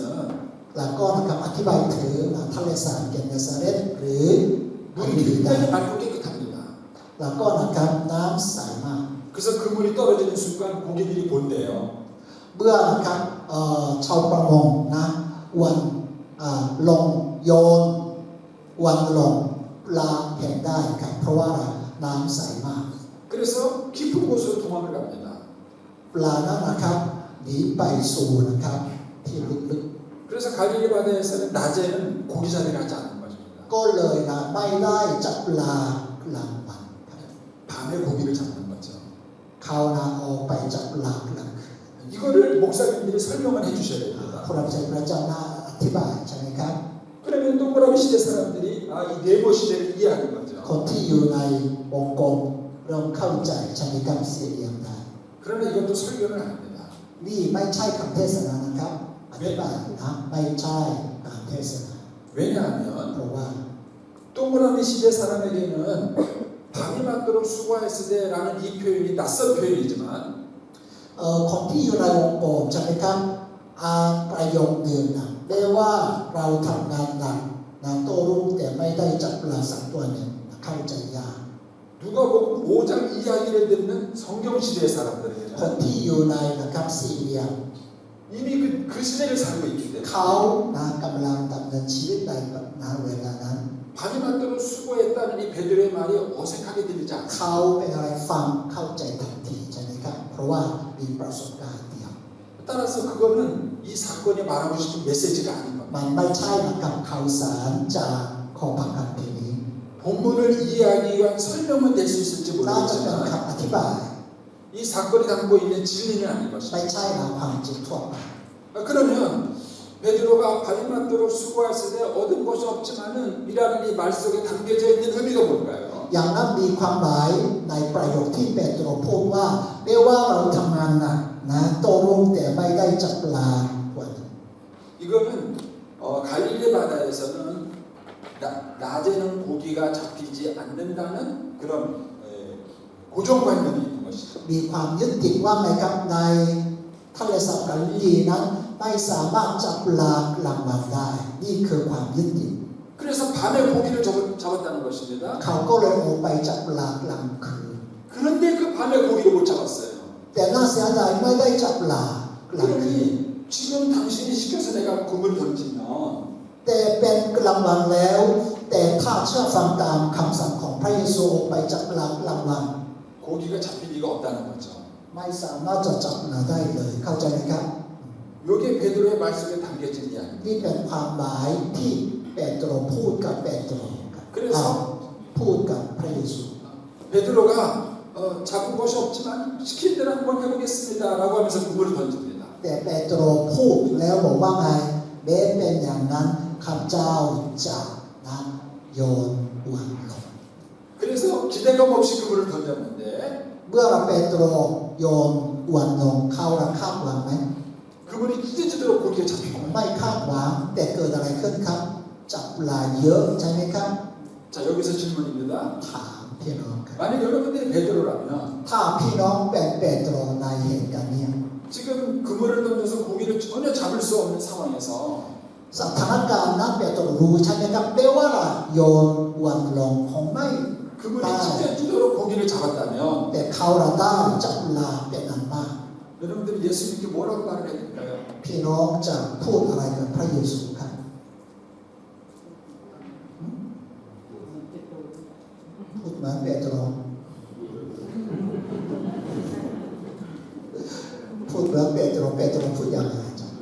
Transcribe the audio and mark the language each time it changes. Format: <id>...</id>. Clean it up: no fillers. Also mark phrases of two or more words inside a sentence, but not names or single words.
<th>แล้วก็นะครับอธิบายถึงทะเลสาบเกเนซาเรตหรือ</th> <ko>물이 굉장히 맑고 깨끗합니다.</ko> <th>แล้วก็นะครับน้ำใสมาก</th> <ko>그래서 그 물이 떨어지는 순간 고기들이 본대요.</ko> <th>เมื่อนะครับชาวประมงนะวันลงโยนวันลงปลาเห็นได้ครับเพราะว่าน้ำใสมาก</th> <ko>그래서 깊은 곳으로 도망을 갑니다.</ko> <th>ปลานั้นนะครับหนีไปสู่นะครับที่ลึก</th> <ko>그래서 갈릴리 바다에서는 낮에는 고기 잡이를 하지 않는 것입니다.</ko> <th>ๆก็เลยนะไม่ได้จับปลากลางวันครับ</th> <ko>밤에 고기를 잡는 거죠.</ko> <th>เขานะออกไปจับปลากลางคืน</th> <ko>이거를 목사님들이 설명을 해주셔야</ko> <th>ผู้</th> <ko>됩니다.</ko> <th>รับใช้พระเจ้าน่าอธิบายใช่ไหมครับ</th> <ko>그러면 동그라미 시대 사람들이 이 네모 시대를 이해하는</ko> <th>ค</th> <ko>거죠.</ko> <th>นที่อยู่ในวงกลมเริ่มเข้าใจใช่ไหมครับเสียเอียงได้</th> <ko>그러나 이것도 설교는 아닙니다.</ko> <th>นี่ไม่ใช่คำเทศนานะครับอธิบายนะไม่ใช่การเทศนา</th> <ko>왜냐하면</ko> <th>เพราะว่า</th> <ko>동그라미 시대 사람에게는 밤이 맞도록 수고했을 때라는 이 표현이 낯선 표현이지만</ko> <th>คนที่อยู่ในวงกลมใช่ไหมครับอ่านประโยคหนึ่งนะได้ว่าเราทำงานหนักนะโต้รุ่งแต่ไม่ได้จับปลาสักตัวหนึ่งเข้าใจยาก</th> <ko>누가복음 5장 이야기를 듣는 성경 시대의</ko> <th>คน</th> <ko>사람들에게는</ko> <th>ที่อยู่ในนะครับสี่เหลี่ยม</th> <ko>이미 그 시대를 살고 있기</ko> <th>เขา</th> <ko>때문에</ko> <th>นะกำลังดำเนินชีวิตในเวลานั้น</th> <ko>밤이 맞도록 수고했다는 이 베드로의 말이 어색하게 들리지 않습니다.</ko> <th>เขาเป็นอะไรฟังเข้าใจทันทีใช่ไหมครับเพราะว่ามีประสบการณ์เดียว</th> <ko>따라서 그거는 이 사건이 말하고 싶은 메시지가 아닌 겁니다.</ko> <th>มันไม่ใช่นะครับข่าวสารจากข้อพระคัมภีร์นี้</th> <ko>본문을 이해하기 위한 설명은 될 수 있을지</ko> <th>น่าจะเป็น</th> <ko>모르겠지만</ko> <th>คำอธิบาย</th> <ko>이 사건이 담고 있는 진리는 아닌</ko> <th>ไม่</th> <ko>것입니다.</ko> <th>ใช่นะความจริงทั่วไป</th> <ko>그러면 베드로가 밤이 맞도록 수고했을 때 얻은 것이 없지만은 이라는 이 말 속에 담겨져 있는 의미가 뭘까요?</ko> <th>อย่างนั้นมีความหมายในประโยคที่เปโตรพูดว่าแม้ว่าเราทำงานหนักนะโตรุ่งแต่ไม่ได้จับปลาตัวหนึ่ง</th> <ko>이거는 갈릴리 바다에서는 낮에는 고기가 잡히지 않는다는 그런 고정관념이 있는 것이죠.</ko> <th>มีความยึดติดว่าไงครับในทะเลสาบกาลิลีนั้นไม่สามารถจับปลากลางวันได้นี่คือความยึดติด</th> <ko>그래서 밤에 고기를 잡았다는 것입니다.</ko> <th>เขาก็เลยออกไปจับปลากลางคืน</th> <ko>그런데 그 밤에 고기를 못 잡았어요.</ko> <th>แต่น่าเสียดายไม่ได้จับปลากลางคืน</th> <ko>그러니 지금 당신이 시켜서 내가 그물을 던지면</ko> <th>แต่เป็นกลางวันแล้ว แต่ถ้าเชื่อฟังตามคำสั่งของพระเยซูออกไปจับปลากลางวัน</th> <ko>고기가 잡힐 리가 없다는 거죠.</ko> <th>ไม่สามารถจะจับปลาได้เลยเข้าใจไหมครับ</th> <ko>이게 베드로의 말씀에 담겨진 이야기.</ko> <th>นี่เป็นความหมายที่เปโตรพูดกับเปโตร</th> <ko>그래서</ko> <th>พูดกับพระเยซู</th> <ko>베드로가 잡은 것이 없지만 시킨 대로 한번 해보겠습니다라고 하면서 그물을 던집니다.</ko> <th>แต่เปโตรพูดแล้วบอกว่าไงแม้เป็นอย่างนั้นข้าพเจ้าจะนะโยนอวนลง</th> <ko>그래서 기대감 없이 그물을 던졌는데</ko> <th>เมื่อเปโตรโยนอ้วนลงเขาระคาดหวังไหม</th> <ko>그분이 찢어지도록 고기에 잡히고</ko> <th>ไม่คาดหวังแต่เกิดอะไรขึ้นครับจับปลาเยอะใช่ไหมครับ</th> <ko>자 여기서 질문입니다.</ko> <th>ถามพี่น้องครับ</th> <ko>만약 여러분들이 베드로라면</ko> <th>ถ้าพี่น้องเป็นเปโตรในเหตุการณ์นี้</th> <ko>지금 그물을 던져서 고기를 전혀 잡을 수 없는 상황에서</ko> <th>สถานการณ์นั้นเปโตรรู้ใช่ไหมครับแม้ว่าโยนอ้วนลงคงไม่</th> <ko>그물이 찢어지도록 고기를 잡았다면</ko> <th>แต่เขาระได้จับปลาเป็นอันมาก</th> <ko>여러분들이 예수님께 뭐라고 말을 해야 될까요?</ko> <th>พี่น้องจะพูดอะไรกับพระเยซูครับพูดเหมือนเปโตรพูดเหมือนเปโตรพูดอย่างไรจ๊ะ</th>